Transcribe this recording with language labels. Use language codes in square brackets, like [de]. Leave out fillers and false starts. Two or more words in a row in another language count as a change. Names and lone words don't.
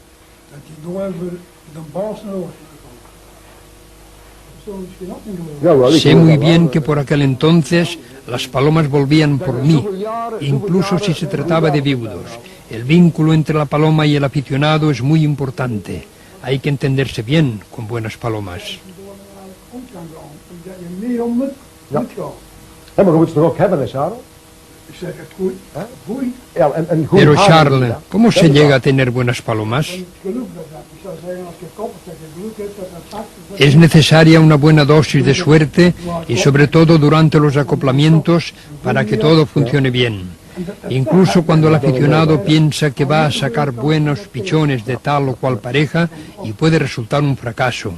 [es] Sé muy bien que por aquel entonces las palomas volvían por mí, incluso si se trataba de viudos. El vínculo entre la paloma y el aficionado es muy importante. Hay que entenderse bien con buenas palomas. [nl] Maar je moet ze toch ook hebben, hè, Charles? Ja, en goed [es] Pero [nl] haar, Charles, ja. [es] ¿cómo se llega a tener buenas palomas? Es necesaria una buena dosis de suerte y sobre todo durante los acoplamientos para que todo funcione bien. Incluso cuando el aficionado piensa que va a sacar buenos pichones de tal o cual pareja y puede resultar un fracaso.